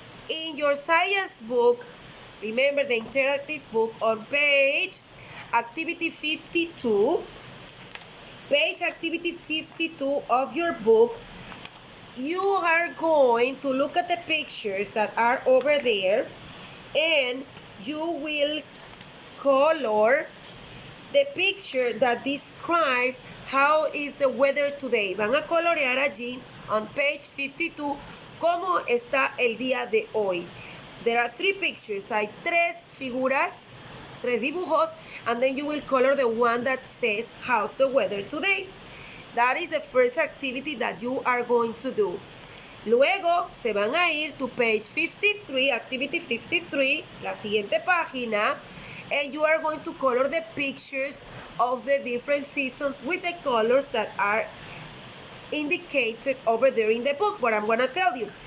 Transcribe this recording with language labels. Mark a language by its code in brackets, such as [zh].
[en] In your science book, remember the interactive book on page activity 52, page activity 52 of your book, you are going to look at the pictures that are over there, and you will color the picture that describes how is the weather today. [es] Van a colorear allí [en] on page 52 [es] cómo está el día de hoy. [en] There are 3 pictures, [es] hay 3 figuras, 3 dibujos, [en] and then you will color the one that says how's the weather today. That is the first activity that you are going to do. [es] Luego se van a ir [en] to page 53, activity 53, [es] la siguiente página, [en] and you are going to color the pictures of the different seasons with the colors that are indicated over there in the book. What I'm going to tell you.